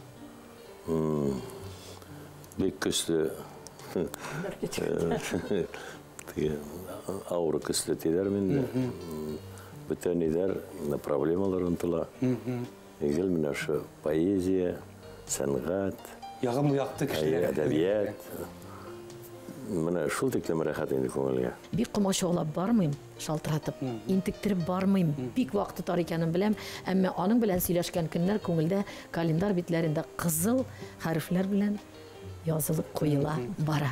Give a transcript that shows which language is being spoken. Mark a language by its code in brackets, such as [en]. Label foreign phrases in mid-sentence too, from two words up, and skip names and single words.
[ba] бик көслө ауыр көслө тиҙәр минде, бөтә ниҙәр, проблемалар онтола. [tt] Гел менә ошо поэзия, сәнгать, Яғымлы яқты кешеләр. әдәбият. Менә шул тиклем рәхәт инде күңелгә. Бик комачаулап бармыйм, шалтыратып, интектереп бармыйм. Бик вакыт тотар икәнен беләм, әмма аның белән сөйләшкән көннәр күңелдә календар битләрендә кызыл хәрефләр белән язылып куела бара.